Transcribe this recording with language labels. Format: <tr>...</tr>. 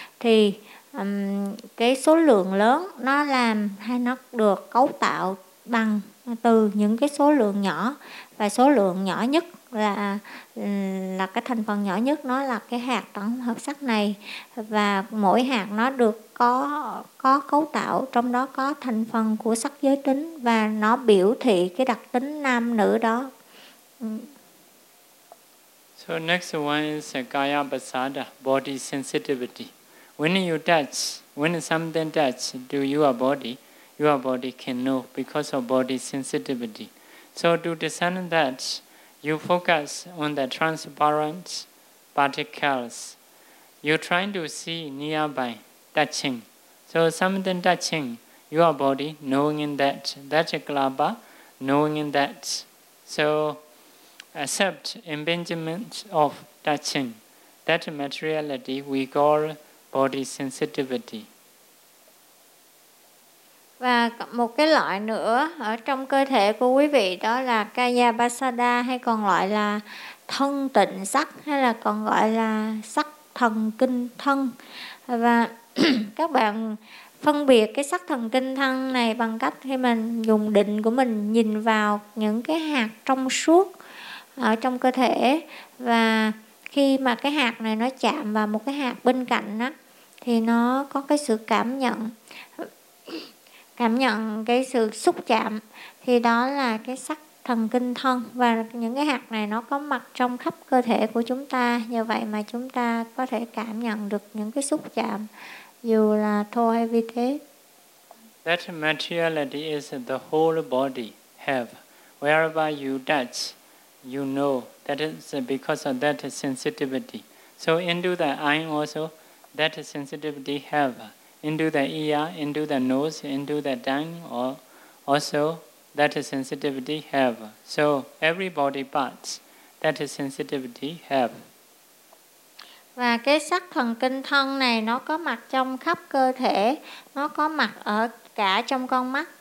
<vi>Thì cái số lượng lớn nó làm hay nó được cấu tạo bằng từ những cái số lượng nhỏ, và số lượng nhỏ nhất là cái thành phần nhỏ nhất nó là cái hạt tổng hợp sắc này. Và mỗi hạt nó được có cấu tạo, trong đó có thành phần của sắc giới tính và nó biểu thị cái đặc tính nam nữ đó.</vi> <en>So next one is kaya basada, body sensitivity. When you touch, when something touch to your body can know because of body sensitivity. So to discern that, you focus on the transparent particles. You're trying to see nearby, touching. So something touching, your body knowing that, that glaba, knowing that. So accept impingement of touching. That materiality we call body sensitivity.</en> <vi>Và một cái loại nữa ở trong cơ thể của quý vị đó là kaya basada, hay còn gọi là thân tịnh sắc, hay là còn gọi là sắc thần kinh thân. Và các bạn phân biệt cái sắc thần kinh thân này bằng cách khi mình dùng định của mình nhìn vào những cái hạt trong suốt ở trong cơ thể, và khi mà cái hạt này nó chạm vào một cái hạt bên cạnh đó, thì nó có cái sự cảm nhận cái sự xúc chạm, thì đó là cái sắc thần kinh thân. Và những cái hạt này nó có mặt trong khắp cơ thể của chúng ta, như vậy mà chúng ta có thể cảm nhận được những cái xúc chạm dù là thô hay vi tế.</vi> <en>That materiality is the whole body have. Wherever you touch, you know that is because of that sensitivity. So into the eye also, that sensitivity have. Into the ear, into the nose, into the tongue, or also that sensitivity have. So every body parts that sensitivity have.</en> <vi>Và cái sắc thần kinh thân này nó có mặt trong khắp cơ thể, nó có mặt ở cả trong con mắt,</vi>